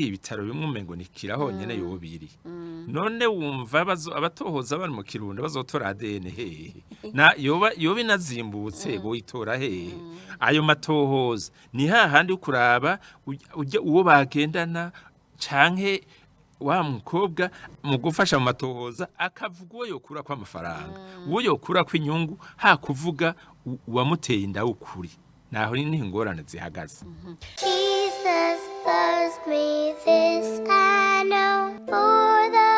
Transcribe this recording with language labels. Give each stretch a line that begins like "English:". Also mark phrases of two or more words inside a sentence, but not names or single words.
Rundi: ibitaro bimwe umengo nikira honyene yobiri none wumva abatohoza bari mu Kirundo bazotora ADN hehe na yoba inazimbutse boyitora hehe ayo matohoza ni hahandi ukuraba uwo bagendana canke wa mukobwa mu gufasha mu matohoza akavuga uwo yokura kwa amafaranga uwo yokura kwa inyungu ha kuvuga uwamuteye inda ukuri naho ni ingorane zihagaze
English: Jesus loves me, this I know, for the